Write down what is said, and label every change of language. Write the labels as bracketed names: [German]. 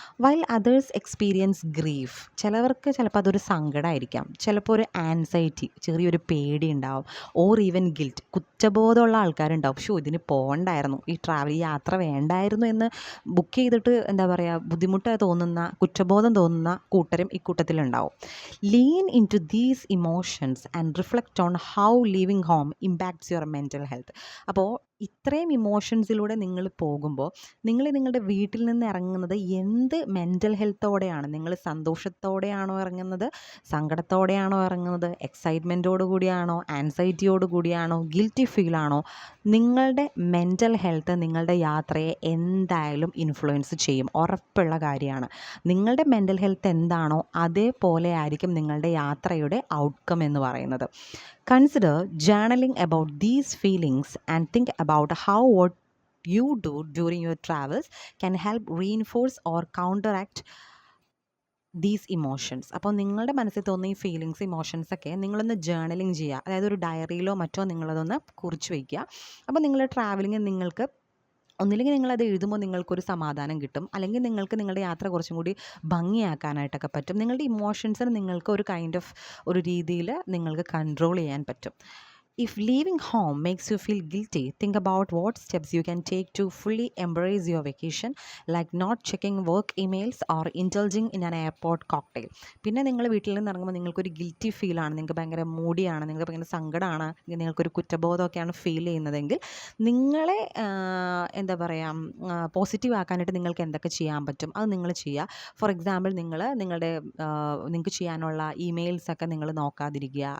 [Malayalam] While others experience grief, ചിലവർക്ക് ചിലപ്പോൾ അതൊരു സങ്കടമായിരിക്കാം, ചിലപ്പോൾ ഒരു ആൻസൈറ്റി, ചെറിയൊരു പേടി ഉണ്ടാവും. ഓർ ഈവൻ ഗിൽറ്റ്, കുറ്റബോധമുള്ള ആൾക്കാരുണ്ടാവും. ഇതിന് പോകണ്ടായിരുന്നു, ഈ യാത്ര വേണ്ടായിരുന്നു എന്ന് ബുക്ക് ചെയ്തിട്ട് എന്താ പറയുക ബുദ്ധിമുട്ട് തോന്നുന്ന കുറ്റബോധം തോന്നുന്ന കൂട്ടരും ഈ കൂട്ടത്തിലുണ്ടാവും. [English] Lean into these emotions and reflect on how leaving home impacts your mental health. അപ്പോൾ [Malayalam] ഇത്രയും ഇമോഷൻസിലൂടെ നിങ്ങൾ പോകുമ്പോൾ നിങ്ങൾ നിങ്ങളുടെ വീട്ടിൽ നിന്ന് ഇറങ്ങുന്നത് എന്ത് മെൻ്റൽ ഹെൽത്തോടെയാണ്? നിങ്ങൾ സന്തോഷത്തോടെയാണോ ഇറങ്ങുന്നത്, സങ്കടത്തോടെയാണോ ഇറങ്ങുന്നത്, എക്സൈറ്റ്മെൻറ്റോട് കൂടിയാണോ, ആൻസൈറ്റിയോട് കൂടിയാണോ, ഗിൽറ്റി ഫീലാണോ? നിങ്ങളുടെ മെൻ്റൽ ഹെൽത്ത് നിങ്ങളുടെ യാത്രയെ എന്തായാലും ഇൻഫ്ലുവൻസ് ചെയ്യും, ഉറപ്പുള്ള കാര്യമാണ്. നിങ്ങളുടെ മെൻ്റൽ ഹെൽത്ത് എന്താണോ അതേപോലെ ആയിരിക്കും നിങ്ങളുടെ യാത്രയുടെ ഔട്ട്കം എന്ന് പറയുന്നത്. [English] Consider journaling about these feelings and think about how what you do during your travels can help reinforce or counteract these emotions. [Malayalam] അപ്പോൾ നിങ്ങളുടെ മനസ്സിൽ തോന്നുന്ന ഈ ഫീലിങ്സ്, ഇമോഷൻസൊക്കെ നിങ്ങളൊന്ന് ജേർണലിങ് ചെയ്യുക. അതായത് ഒരു ഡയറിയിലോ മറ്റോ നിങ്ങളതൊന്ന് കുറിച്ച് വയ്ക്കുക. അപ്പോൾ നിങ്ങളുടെ ട്രാവലിംഗ് നിങ്ങൾക്ക് ഒന്നില്ലെങ്കിൽ നിങ്ങളത് എഴുതുമ്പോൾ നിങ്ങൾക്കൊരു സമാധാനം കിട്ടും, അല്ലെങ്കിൽ നിങ്ങൾക്ക് നിങ്ങളുടെ യാത്ര കുറച്ചും കൂടി ഭംഗിയാക്കാനായിട്ടൊക്കെ പറ്റും. നിങ്ങളുടെ ഇമോഷൻസിന് നിങ്ങൾക്ക് ഒരു കൈൻഡ് ഓഫ് ഒരു രീതിയിൽ നിങ്ങൾക്ക് കൺട്രോൾ ചെയ്യാൻ പറ്റും. [English] If leaving home makes you feel guilty, think about what steps you can take to fully embrace your vacation, like not checking work emails or indulging in an airport cocktail. [Malayalam] പിന്നെ നിങ്ങൾ വീട്ടിൽ നിന്ന് ഇറങ്ങുമ്പോൾ നിങ്ങൾക്കൊരു guilty ഫീലാണ്, നിങ്ങൾക്ക് ഭയങ്കര മൂഡിയാണ്, നിങ്ങൾക്ക് ഭയങ്കര സങ്കടമാണ്, നിങ്ങൾക്കൊരു കുറ്റബോധമൊക്കെയാണ് ഫീൽ ചെയ്യുന്നതെങ്കിൽ നിങ്ങളെ എന്താ പറയുക പോസിറ്റീവ് ആക്കാനായിട്ട് നിങ്ങൾക്ക് എന്തൊക്കെ ചെയ്യാൻ പറ്റും അത് നിങ്ങൾ ചെയ്യുക. ഫോർ എക്സാമ്പിൾ നിങ്ങൾക്ക് ചെയ്യാനുള്ള ഇമെയിൽസൊക്കെ നിങ്ങൾ നോക്കാതിരിക്കുക.